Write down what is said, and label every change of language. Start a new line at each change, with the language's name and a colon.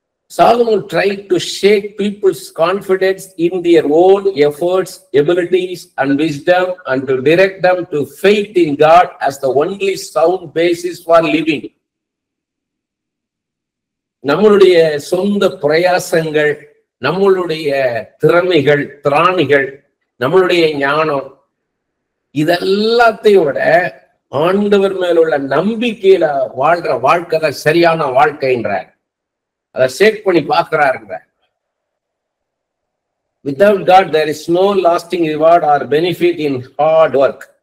English: Solomon tried to shake people's confidence in their own efforts, abilities, and wisdom, and to direct them to faith in God as the only sound basis for living.
Tamil: நம்மளுடைய சொந்த பிரயாசங்கள், நம்மளுடைய திறமைகள், திராணிகள், நம்மளுடைய ஞானம், இதெல்லாத்தையும் விட ஆண்டவர் மேலுள்ள நம்பிக்கையில வாழ்ற வாழ்க்கை தான் சரியான வாழ்க்கைன்றார். அதை ஷேக் பண்ணி பார்க்கிறாருங்க.
English: Without God there is no lasting reward or benefit in hard work.